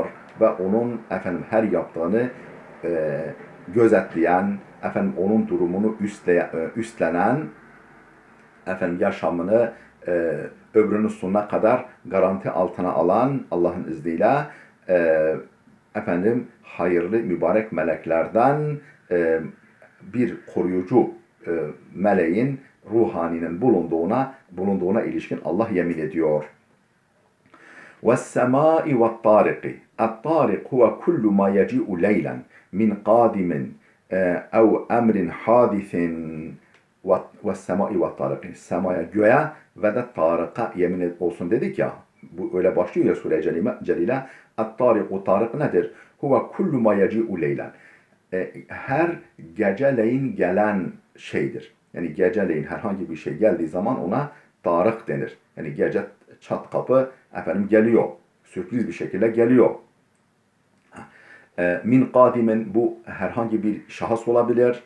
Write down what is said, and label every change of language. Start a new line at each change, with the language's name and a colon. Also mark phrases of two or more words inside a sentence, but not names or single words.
Turkish: Ve onun her yaptığını gözetleyen, onun durumunu üstlenen, yaşamını ömrünün sonuna kadar garanti altına alan Allah'ın izniyle hayırlı mübarek meleklerden bir koruyucu meleğin, ruhaninin bulunduğuna ilişkin Allah yemin ediyor.
Arabic: وَالسَّمَاءِ وَالطَّارِقِ الطَّارِقُ هُوَ كُلُّ مَا يَجِئُ لَيْلًا مِنْ قَادِمٍ اَوْ اَمْرٍ حَادِثٍ وَالسَّمَاءِ وَالطَّارِقِ
Turkish: Semaya, göğe ve de tarıka yemin olsun dedik ya. Bu öyle başlıyor ya Sure-i Celile. اَتْطَارِقُ Tarık nedir?
Arabic: هُوَ كُلُّ مَا يَجِئُ لَيْلًا
Turkish: Her geceleyin gelen şeydir. Yani geceleyin herhangi bir şey geldiği zaman ona tarık denir. Yani gece çat kapı geliyor. Sürpriz bir şekilde geliyor.
Arabic: من قادم,
Turkish: bu herhangi bir şahıs olabilir.